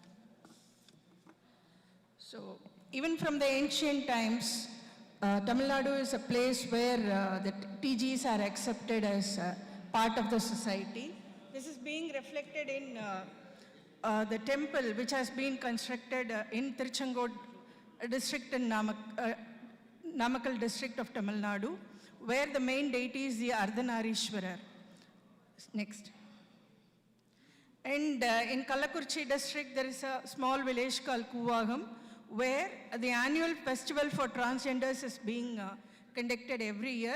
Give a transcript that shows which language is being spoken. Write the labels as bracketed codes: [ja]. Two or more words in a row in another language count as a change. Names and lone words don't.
[en] So, even from the ancient times, Tamil Nadu is a place where the TGs are accepted as part of the society. This is being reflected in the temple which has been constructed in Tiruchangod district in Namakkal district of Tamil Nadu, where the main deity is the Ardhanarishwarar. Next. And in Kalakurchi district, there is a small village called Kuvagam, where the annual festival for transgenders is being conducted every year.